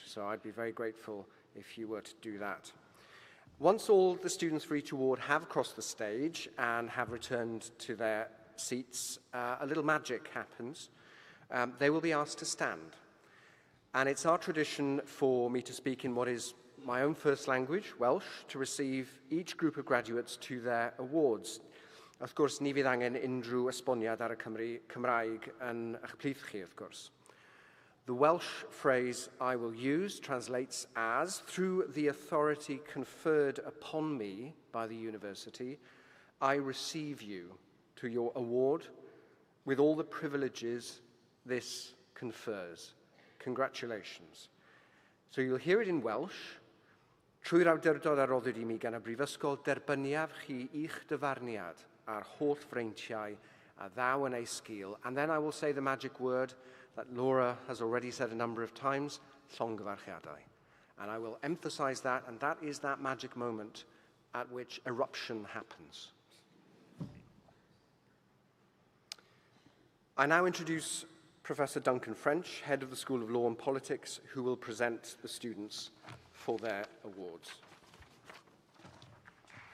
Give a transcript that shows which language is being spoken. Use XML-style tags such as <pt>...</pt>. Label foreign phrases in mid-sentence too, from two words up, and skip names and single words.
<en>So I'd be very grateful if you were to do that. Once all the students for each award have crossed the stage and have returned to their seats, a little magic happens. They will be asked to stand. And it's our tradition for me to speak in what is my own first language, Welsh, to receive each group of graduates to their awards. Of course,</en> <cy>ni fydd angen unrhyw esboniad ar y Cymraeg yn eich plith chi,</cy> <en>of course. The Welsh phrase I will use translates as, through the authority conferred upon me by the university, I receive you to your award with all the privileges this confers. Congratulations. So you'll hear it in Welsh.</en> <cy>Trwy'r awdurdod a roddwyd I mi gan y Brifysgol, derbyniaf chi i'ch dyfarniad a'r holl freintiau a ddaw yn ei sgil.</cy> <en>And then I will say the magic word that Laura has already said a number of times, llongyfarchiadau. And I will emphasize that, and that is that magic moment at which eruption happens. I now introduce Professor Duncan French, head of the School of Law and Politics, who will present the students for their awards.</en>